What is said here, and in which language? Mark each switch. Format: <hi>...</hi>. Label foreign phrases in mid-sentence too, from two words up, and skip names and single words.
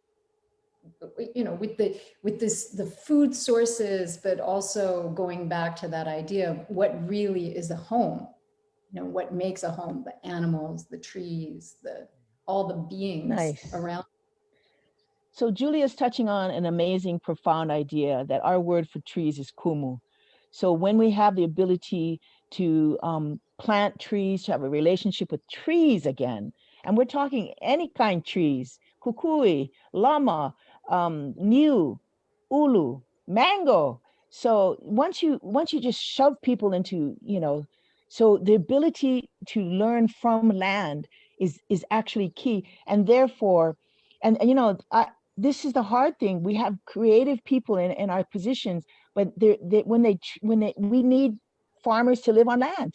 <en>the food sources, but also going back to that idea of what really is a home, what makes a home, the animals, the trees, all the beings around. So Julia's touching on an amazing, profound idea that our word for trees is kumu. So when we have the ability to plant trees, to have a relationship with trees again, and we're talking any kind trees,</en> <haw>kukui, lama, niu, ulu,</haw> <en>mango. So once you just shove people into, so the ability to learn from land is actually key. And therefore, and this is the hard thing. We have creative people in our positions, but we need farmers to live on land.</en>